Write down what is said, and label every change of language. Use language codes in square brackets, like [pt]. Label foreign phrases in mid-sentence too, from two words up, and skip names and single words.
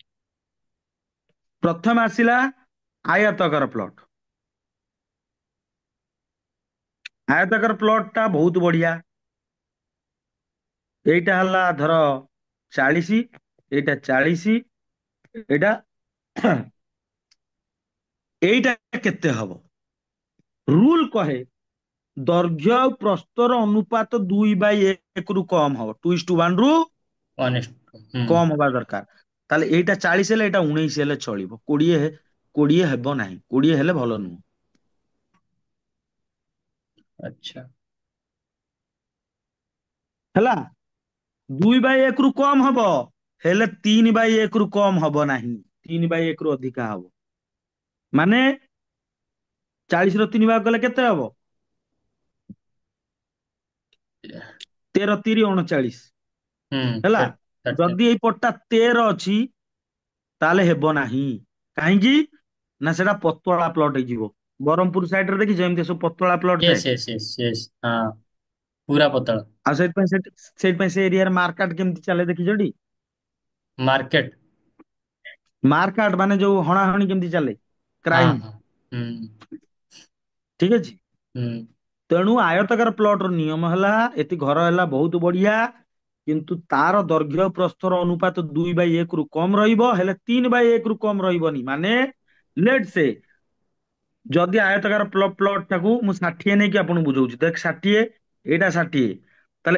[or] ପ୍ରଥମେ ଆସିଲା ଆୟତକାର ପ୍ଲଟ ଆୟତାକାର ପ୍ଲଟ ଟା ବହୁତ ବଢିଆ ଏଇଟା ହେଲା ଧର 40 ଏଇଟା 40 ଏଇଟା ଏଇଟା କେତେ ହବ ରୁଲ କହେ ଦୈର୍ଘ୍ୟ ଆଉ ପ୍ରସ୍ତର ଅନୁପାତ 2/1 ରୁ କମ ହବ 2:1 ରୁ [en] ऑनेस्ट। हम्म। [or] କମ ହବା ଦରକାର ତାହେଲେ ଏଇଟା 40 ହେଲେ ଏଇଟା 19 ହେଲେ ଚଳିବ 20 ହେବ ନାହିଁ 20 ହେଲେ ଭଲ ନୁହଁ [hi] अच्छा। [or] ହେଲା 2/1 ରୁ କମ ହବ ହେଲେ 3/1 ରୁ କମ ହବ ନାହିଁ 3/1 ରୁ ଅଧିକା ହବ ମାନେ 40 ର 3 ଭାଗ କଲେ କେତେ ହବ 13 3 39 हम्म। ହେଲା [en] थर्टी। [or] ଯଦି ଏଇ ପଟଟା 13 ଅଛି ତାହେଲେ ହେବ ନାହିଁ କାହିଁକି ନା ସେଟା ପତଳା ପ୍ଲଟ ହେଇଯିବ ବ୍ରହ୍ମପୁର ସାଇଡରେ ଦେଖିଛ ଏମିତି ସବୁ ପତଳା ପ୍ଲଟ ଥାଏ [en] yes yes yes yes [hi] हाँ। पूरा पतला। [or] ଆଉ ସେଇଥିପାଇଁ ସେ ଏରିଆରେ ମାର୍କାଟ କେମିତି ଚାଲେ ଦେଖିଛଟି? [en] मार्केट। [or] ମାର୍କାଟ ମାନେ ଯୋଉ ହଣାହଣି କେମିତି ଚାଲେ, [hi] हाँ [or] କ୍ରାଇମ। [hi] हाँ। हम्म। [or] ଠିକ ଅଛି। हम्म। ତେଣୁ ଆୟତାକାର ପ୍ଲଟ ର ନିୟମ ହେଲା, ଏତି ଘର ହେଲା ବହୁତ ବଢିଆ, କିନ୍ତୁ ତାର ଦୈର୍ଘ୍ୟ ପ୍ରସ୍ତର ଅନୁପାତ 2/1 ରୁ କମ ରହିବ, ହେଲେ 3/1 ରୁ କମ ରହିବନି। ମାନେ [en] let's say [or] ଯଦି ଆୟତକାର ପ୍ଲଟ ଟାକୁ ମୁଁ 60 ନେଇକି ଆପଣଙ୍କୁ ବୁଝଉଛି, ଦେଖ 60, ଏଇଟା 60, ତାହେଲେ